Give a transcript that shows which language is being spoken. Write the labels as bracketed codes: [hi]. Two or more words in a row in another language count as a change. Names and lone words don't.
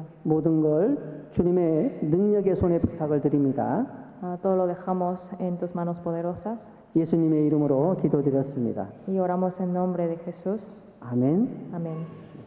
[ko] 모든 걸 주님의 능력의 손에 부탁을 드립니다. [es] Todo lo dejamos en tus manos poderosas [ko] 예수님의 이름으로 기도드렸습니다. [es] y oramos en nombre de Jesús. [ko] 아멘. [es] Amén.